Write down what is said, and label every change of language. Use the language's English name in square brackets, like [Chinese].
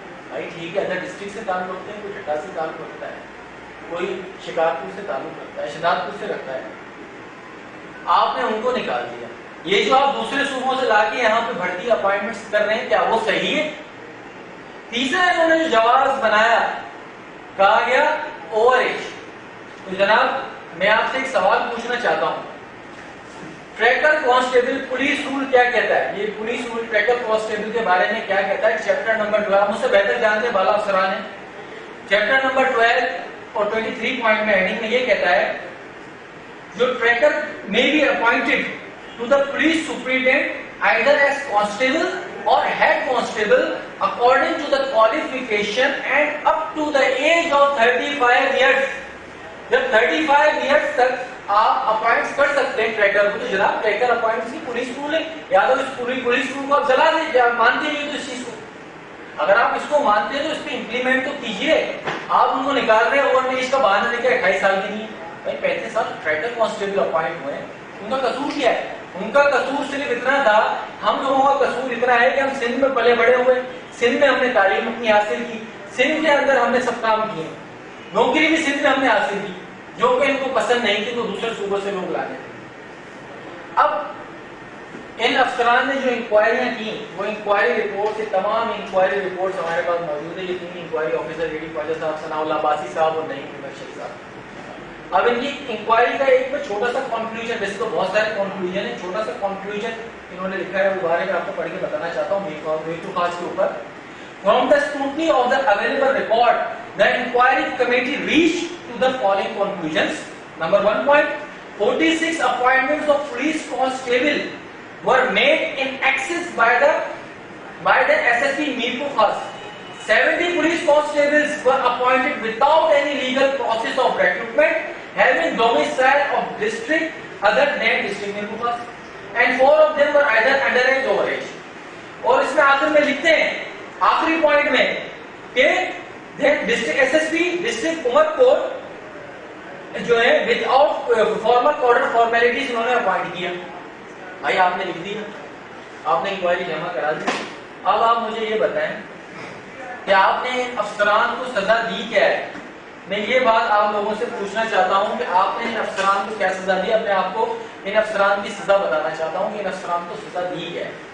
[Urdu] بھائی ٹھیک ہے، ادر ڈسٹرکٹ سے تعلق رکھتے ہیں، کوئی ٹھٹا سے تعلق رکھتا ہے، کوئی شکارپور سے تعلق رکھتا ہے، شہزاد پور سے رکھتا ہے، آپ نے ان کو نکال دیا۔ یہ جو آپ دوسرے صوبوں سے لا کے یہاں پہ بھرتی اپوائنٹمنٹس کر رہے ہیں، کیا وہ صحیح ہے؟ تیسرا انہوں نے جو جواز بنایا، کہا گیا اوور ایج، تو جناب میں آپ سے ایک سوال پوچھنا چاہتا ہوں، ٹریکر کانسٹیبل پولیس رول کیا کہتا ہے؟ یہ پولیس رول ٹریکر کانسٹیبل کے بارے میں کیا کہتا ہے؟ چیپٹر نمبر 12 مجھ سے بہتر جانتے ہیں بالا افسران ہیں. چیپٹر نمبر 12 اور 23 پوائنٹ میں ہیڈنگ میں یہ کہتا ہے جو [English] Tracker may be appointed to the police superintendent either as constable or head constable according to the qualification and up to the age of 35 years. [Urdu] جب 35 years تک آپ اپوائنٹ کر سکتے ہیں ٹریکر کو، تو جناب ٹریکر اپوائنٹ کی پولیس رول ہے. یا تو اس پولیس رول کو آپ جلا دیں، مانتے نہیں تو اس چیز کو، اگر آپ اس کو مانتے ہیں تو اس پہ امپلیمنٹ تو کیجیے. آپ ان کو نکال رہے ہیں اور اس کا بہانہ دے کے 28 سال کی نہیں ہے بھائی، 35 سال ٹریکر کانسٹیبل اپوائنٹ ہوئے ہیں، ان کا قصور کیا ہے؟ ان کا قصور صرف اتنا تھا، ہم لوگوں کا قصور اتنا ہے کہ ہم سندھ میں پلے بڑے ہوئے، سندھ میں ہم نے تعلیم اپنی حاصل کی، سندھ کے اندر ہم نے سب کام کیے، نوکری بھی سندھ میں ہم نے حاصل کی، جو کہ ان کو پسند نہیں تھی تو دوسرے صوبوں سے لوگ لانے تھے. اب ان افسران نے جو انکوائریاں کی، وہ انکوائری رپورٹ سے تمام انکوائری رپورٹس ہمارے پاس موجود ہے. یہ تین انکوائری آفیسر ایڈی خواجہ صاحب، ثناء اللہ عباسی صاحب اور نعیم مبشر صاحب. اب ان کی انکوائری کا ایک میں چھوٹا سا کنکلوژن، ویسے تو بہت سارے کنکلوژن ہیں، چھوٹا سا کنکلوژن انہوں نے لکھا ہے، وہ بارے میں آپ کو پڑھ کے بتانا چاہتا ہوں میٹو خاص کے اوپر. [English] From the scrutiny of the available record, the inquiry committee reached to the following conclusions. Number 1 point, 46 appointments of police constable were made in excess by the SSP Mirpur Khas. 70 police constables were appointed without any legal process of recruitment, having domicile of district other than district Mirpur Khas, and 4 of them were either underage or overage. [Urdu] اور اس میں آخر میں لکھتے ہیں آخری point میں کہ district S S P district عمر کوٹ جو ہے [English] with out formal order formalities [Urdu] انہوں نے اپوائنٹ کیا. بھائی آپ نے لکھ دیا، آپ نے انکوائری جمع کرا دی. اب آپ مجھے یہ بتائیں کہ آپ نے افسران کو سزا دی کیا ہے؟ میں یہ بات آپ لوگوں سے پوچھنا چاہتا ہوں کہ آپ نے ان افسران کو کیا سزا دی؟ اپنے آپ کو ان افسران کی سزا بتانا چاہتا ہوں کہ ان افسران کو سزا دی کیا ہے.